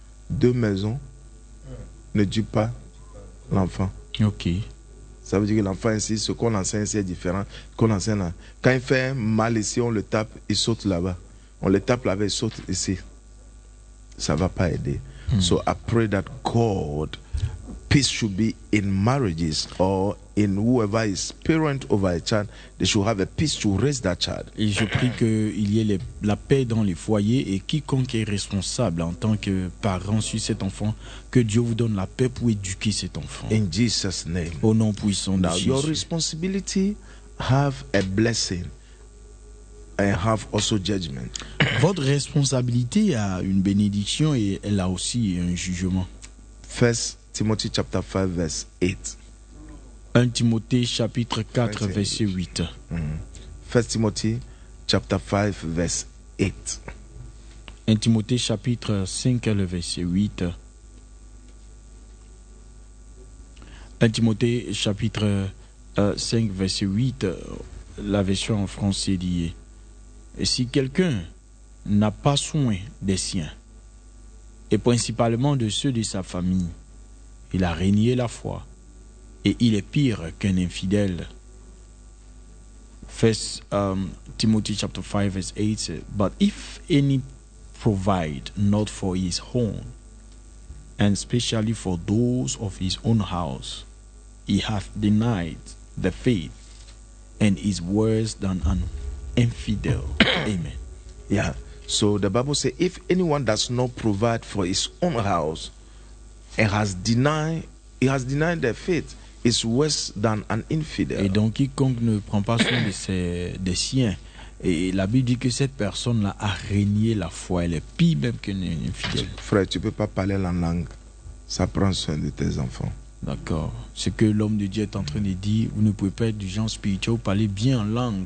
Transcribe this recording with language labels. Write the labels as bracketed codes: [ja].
[fr] Deux maisons ne tuent pas l'enfant. Ok. Ça veut dire que l'enfant ici, ce qu'on enseigne ici est différent. Qu'on enseigne là. Quand il fait mal ici, on le tape, il saute là-bas. On le tape là-bas, il saute ici. Ça ne va pas aider. [en] So I pray that God. Peace should be in marriages or in whoever is parent over a child. They should have a peace to raise that child. [fr] Et je prie que il y ait la paix dans les foyers et quiconque est responsable en tant que parent sur cet enfant, que Dieu vous donne la paix pour éduquer cet enfant. [en] In Jesus' name. [fr] Au nom puissant de Jésus. [en] Now your responsibility have a blessing and have also judgment. [fr] Votre responsabilité a une bénédiction et elle a aussi un jugement. [en] First [fr] Timothée chapitre 5 verset 8. 1 Timothée chapitre 4 verset 8. 1 Timothée chapitre 5 verset 8. 1 Timothée chapitre 5 le verset 8. 1 Timothée chapitre 5 verset 8, la version en français dit: et si quelqu'un n'a pas soin des siens et principalement de ceux de sa famille, il a renié la foi Et il est pire qu'un infidèle. [en] First Timothy chapter 5 verse 8 says, but if any provide not for his own, and especially for those of his own house, he hath denied the faith and is worse than an infidel. Amen. Yeah. So the Bible says, if anyone does not provide for his own house and has denied the faith, is worse than an infidel. [fr] Et donc quiconque ne prend pas soin des siens, et la Bible dit que cette personne là a renié la foi, elle est pire même qu'un infidèle. Frère, tu peux pas parler la langue. Ça prend soin de tes enfants. D'accord. Ce que l'homme de Dieu est en train de dire, vous ne pouvez pas être du genre spirituel, vous parlez bien en langue.